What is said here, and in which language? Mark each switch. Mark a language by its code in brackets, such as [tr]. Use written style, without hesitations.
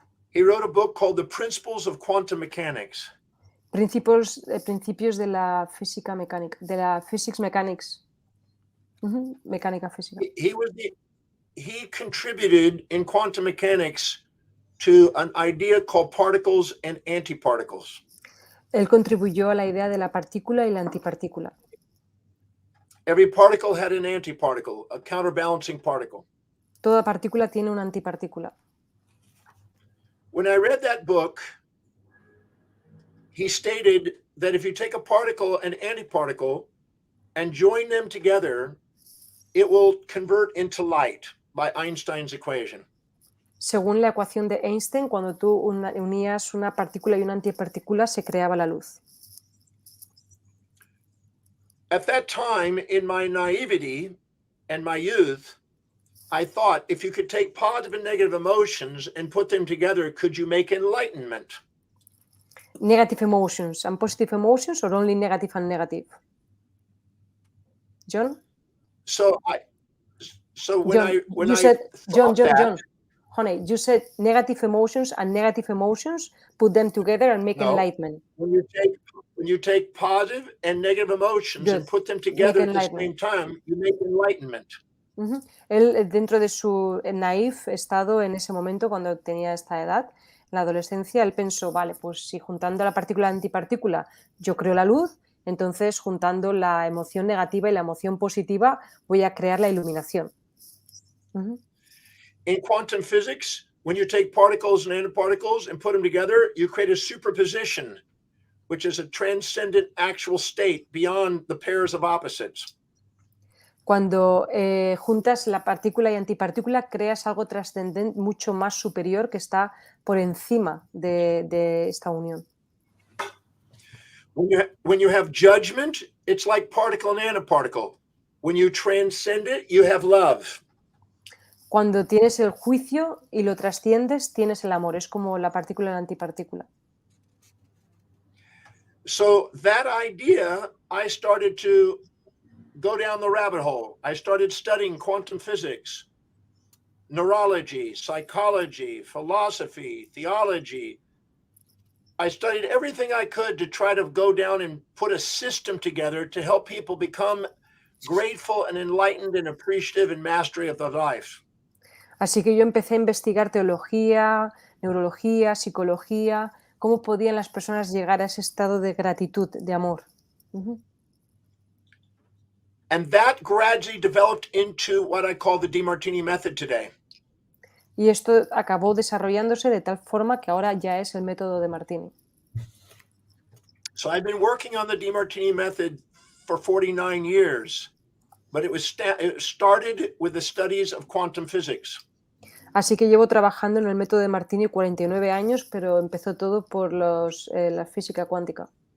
[en] He wrote a book called The Principles of Quantum Mechanics. [es] Principios de la física mecánica, de la [en] physics mechanics. [es] Mecánica física. [en] He contributed in quantum mechanics to an idea called particles and antiparticles. [es] Él contribuyó a la idea de la partícula y la antipartícula. [en] Every particle had an antiparticle, a counterbalancing particle. [es] Toda partícula tiene una antipartícula. [en] When I read that book, he stated that if you take a particle and antiparticle and join them together, it will convert into light by Einstein's equation. [es] Según la ecuación de Einstein, cuando tú unías una partícula y una antipartícula, se creaba la luz. [en] At that time, in my naivety and my youth, I thought if you could take positive and negative emotions and put them together, could you make enlightenment? Negative emotions and positive emotions, or only negative and negative? John? When you I said, thought John, honey, you said negative emotions and negative emotions, put them together and make enlightenment. When you take positive and negative emotions and put them together at the same time, you make enlightenment. [es] Él, dentro de su naif estado en ese momento, cuando tenía esta edad, en la adolescencia, él pensó, vale, pues si juntando la partícula y la antipartícula yo creo la luz, entonces juntando la emoción negativa y la emoción positiva voy a crear la iluminación. [en] In quantum physics, when you take particles and antiparticles and put them together, you create a superposition, which is a transcendent actual state beyond the pairs of opposites. [es] Cuando juntas la partícula y antipartícula, creas algo trascendente, mucho más superior, que está por encima de esta unión. [en] When you have judgment, it's like particle and antiparticle. When you transcend it, you have love. [es] Cuando tienes el juicio y lo trasciendes, tienes el amor. Es como la partícula y la antipartícula. [en] So that idea, I started to go down the rabbit hole. I started studying quantum physics, neurology, psychology, philosophy, theology. I studied everything I could to try to go down and put a system together to help people become grateful and enlightened and appreciative and mastery of their life. [es] Así que yo empecé a investigar teología, neurología, psicología, cómo podían las personas llegar a ese estado de gratitud, de amor. [en] And that gradually developed into what I call the Demartini Method today. [es] Y esto acabó desarrollándose de tal forma que ahora ya es el método de Martini. [en] So I've been working on the Demartini Method for 49 years, but it started with the studies of quantum physics. [es] Así que llevo trabajando en el método de Martini 49 años, pero empezó todo por la física cuántica.